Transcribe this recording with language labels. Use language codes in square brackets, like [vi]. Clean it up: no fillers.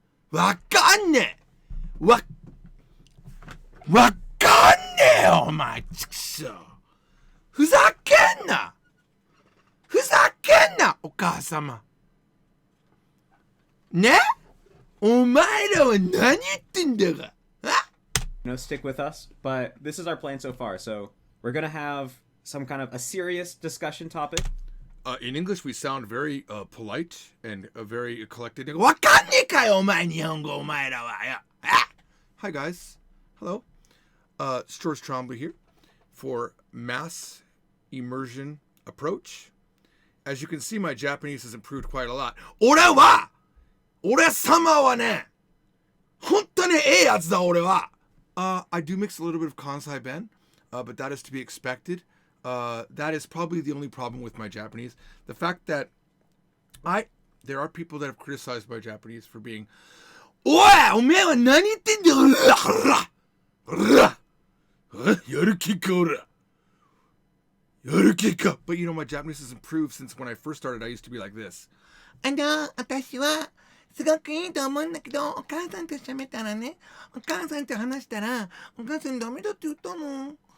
[ja] わかんねえ。わかんねえよ、お前、ちくしょう。ふざけんな。ふざけんな、お母様。ね？お前らは何言ってんだか。 [en] stick with us, but this is our plan so far. So we're gonna have some kind of a serious discussion topic. In English, we sound very polite and very collected. [ja] わかんねえかよ、お前、日本語、お前らは。 [en] Hi guys, hello. George Trombley here. for mass immersion approach. As you can see, my Japanese has improved quite a lot. [ja] 俺様はね、本当にええやつだ俺は。 [en] I do mix a little bit of Kansai Ben, but that is to be expected. That is probably the only problem with my Japanese. The fact that there are people that have criticized my Japanese for being, [ja] おいおめえは何言ってんだよやる気か俺やる気か [en] But you know, my Japanese has improved since when I first started. I used to be like this. [ja] 私はすごくいいと思うんだけど、お母さんと喋ったらね、お母さんと話したら、お母さんダメだって言ったの。